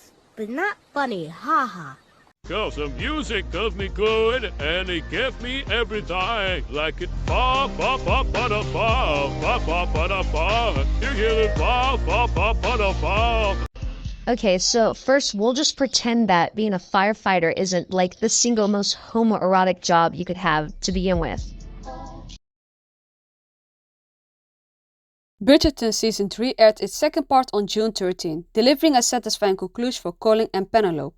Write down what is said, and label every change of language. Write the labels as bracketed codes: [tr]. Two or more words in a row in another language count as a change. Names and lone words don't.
[en] but not funny, haha. Cause the music does me good and it gives me everything. Like it fa fa fa fa da fa fa fa fa da fa. You hear it fa fa fa fa da fa. Okay, so first we'll just pretend that being a firefighter isn't like the single most homoerotic job you could have to begin with. Bridgerton Season 3 aired its second part on June 13, delivering a satisfying conclusion for Colin and Penelope.